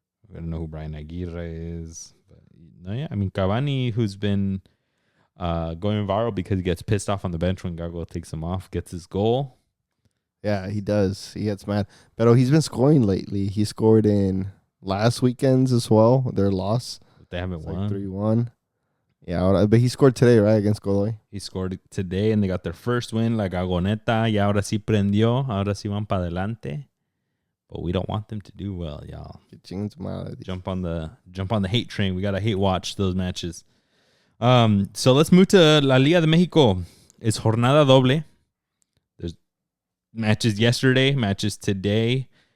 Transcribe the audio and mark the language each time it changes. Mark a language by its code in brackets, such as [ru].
[en] I don't know who Brian Aguirre is. But Cavani, who's been going viral because he gets pissed off on the bench when Gago takes him off, gets his goal. Yeah, he does. He gets mad. But he's been scoring lately. He scored in last weekend's as well, their loss. They haven't won. Like 3-1. Yeah, but he scored today, right, against Godoy? He scored today, and they got their first win. [es] La Gagoneta, y ahora sí prendió. Ahora sí van para adelante. [en] But we don't want them to do well, y'all. Jump on the hate train. We got to hate watch those matches. So let's move to La Liga de Mexico. It's jornada doble. There's matches yesterday, matches today.